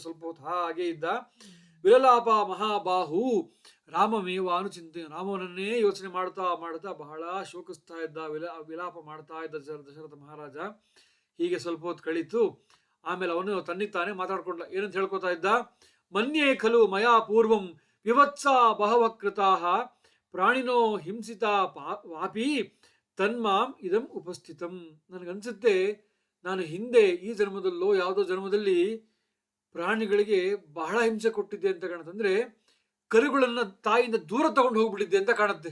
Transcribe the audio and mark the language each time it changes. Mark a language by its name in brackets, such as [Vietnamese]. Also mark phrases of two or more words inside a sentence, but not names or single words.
[Kannada] ಸ್ವಲ್ಪ ಹೊತ್ತು ಹಾಗೆ ಇದ್ದ. [Sanskrit] ವಿಲಲಾಪ ಮಹಾಬಾಹು ರಾಮಮೇವಾನು ಚಿಂತೆ. [Kannada] ರಾಮನನ್ನೇ ಯೋಚನೆ ಮಾಡ್ತಾ ಮಾಡ್ತಾ ಬಹಳ ಶೋಕಿಸ್ತಾ ಇದ್ದ, ವಿಲಾಪ ಮಾಡ್ತಾ ಇದ್ದ ದಶರಥ ಮಹಾರಾಜ. ಹೀಗೆ ಸ್ವಲ್ಪ ಹೊತ್ತು ಕಳೀತು. ಆಮೇಲೆ ಅವನು ತನ್ನಿಗೆ ತಾನೇ ಮಾತಾಡ್ಕೊಂಡ. ಏನಂತ ಹೇಳ್ಕೊತಾ ಇದ್ದ? [Sanskrit] ಮನ್ಯೇ ಖಲು ಮಯಾ ಪೂರ್ವಂ ವಿವತ್ಸ ಬಹವ ಕೃತಾಃ ಪ್ರಾಣಿನೋ ಹಿಂಸಿತ ವಾಪಿ ತನ್ಮಾಂ ಇದಂ ಉಪಸ್ಥಿತಂ. [Kannada] ನನಗನ್ಸುತ್ತೆ ನಾನು ಹಿಂದೆ ಈ ಜನ್ಮದಲ್ಲೋ ಯಾವುದೋ ಜನ್ಮದಲ್ಲಿ ಪ್ರಾಣಿಗಳಿಗೆ ಬಹಳ ಹಿಂಸೆ ಕೊಟ್ಟಿದ್ದೆ ಅಂತ ಕಾಣುತ್ತೆ. ಅಂದ್ರೆ ಕರುಗಳನ್ನ ತಾಯಿಯಿಂದ ದೂರ ತಗೊಂಡು ಹೋಗ್ಬಿಟ್ಟಿದ್ದೆ ಅಂತ ಕಾಣುತ್ತೆ.